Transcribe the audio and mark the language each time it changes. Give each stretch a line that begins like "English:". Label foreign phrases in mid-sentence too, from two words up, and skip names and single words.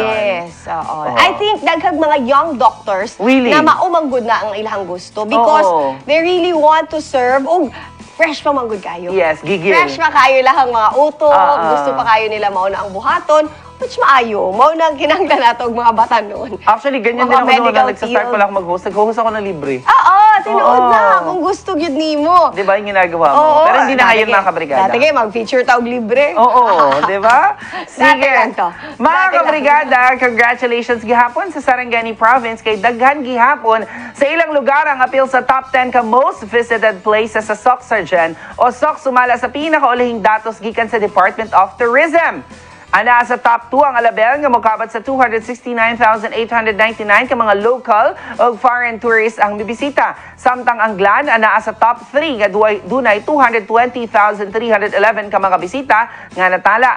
English: Yes, oo. I think
Cebuano: daghang mga
English: young doctors Really?
Cebuano: na maumanggod na ang ilang gusto
English: because they really want to serve
Cebuano: og fresh pa manggod kayo.
English: Yes, gigil.
Cebuano: Fresh pa kayo lahang mga utok, gusto pa kayo nila mauna ang buhaton, which maayo, mauna ang kinanglan nato og mga bata noon.
English: Actually,
Filipino: ganyan din
Cebuano: Mga
Filipino: ako noon
English: medical
Filipino: na nagsastart
English: field.
Filipino: pa lang ako mag-host. Nag-host ako ng libre.
Cebuano: Tinuod na kung gusto gyud nimo.
Filipino: Di ba yung ginagawa mo? Pero hindi na ngayon mga kabrigada.
Cebuano: Dati kayo mag-feature taog libre.
Filipino: Oo, di ba?
Cebuano: Dati lang to. Mga Dati lang. kabrigada, congratulations gihapon sa Sarangani Province kay daghan gihapon sa ilang lugar ang appeal sa top 10 ka
English: most visited places
Cebuano: sa SOCSARGEN o SOC sumala sa pinakaulihing datos gikan sa Department of Tourism. Ana sa top 2 ang Alabel nga mokabat sa 269,899 ka mga local o
English: foreign tourists
Cebuano: ang bibisita. Samtang ang Glan ana sa top 3 nga dunay 220,311 ka mga bisita nga natala.